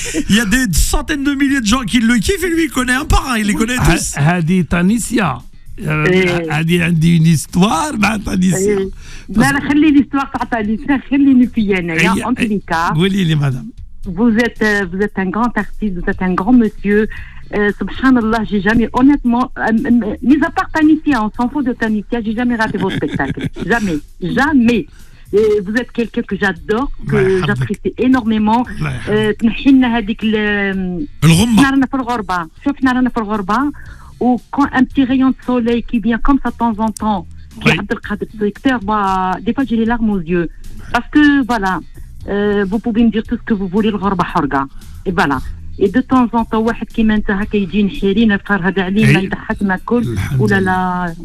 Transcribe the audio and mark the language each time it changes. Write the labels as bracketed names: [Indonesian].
[French] Il y a des centaines de milliers de gens qui le kiffent et lui il connaît un par un, il les connaît tous. [Arabic] هذه تانيسيا هذه عندي [French] une histoire [Arabic] مع تانيسيا. لا خلي l'histoire تاع تانيسيا خليني فيا انايا انت قولي لي مدام. [French] Vous êtes un grand artiste, vous êtes un grand monsieur. Subhanallah, j'ai jamais, honnêtement, mis à part Tanissia, on s'en fout de Tanissia, j'ai jamais raté vos spectacles. Jamais. Et vous êtes quelqu'un que j'adore, que j'apprécie énormément. [Arabic] تنحينا هذيك نارنا في الغربة. شوفنا رانا في الغربة. [French] Ou quand un petit rayon de soleil qui vient comme ça de temps en temps, qui est Abdelkader Secteur, des fois j'ai les larmes aux yeux. Parce que, voilà, vous pouvez me dire tout ce que vous voulez, [Arabic] الغربة حرقة. [French] Et voilà. Et de temps en temps, [Arabic] واحد كيما انت هكا يجي نحيرين الفار هذا علينا يضحكنا الكل ولا لا.